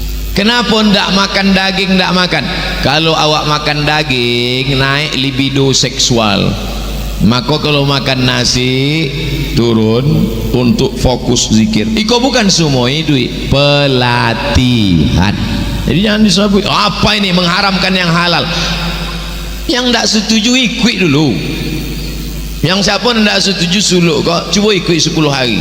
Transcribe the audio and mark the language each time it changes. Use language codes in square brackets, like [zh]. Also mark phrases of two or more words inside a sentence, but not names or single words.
[id] Kenapa ndak makan daging? Ndak makan. Kalau awak makan daging naik libido seksual, maka kalau makan nasi turun untuk fokus zikir. Iko bukan semua itu pelatihan. Jadi jangan disebut apa ini mengharamkan yang halal. Yang ndak setuju ikut dulu. Yang siapa ndak setuju suluk kok coba ikut 10 hari.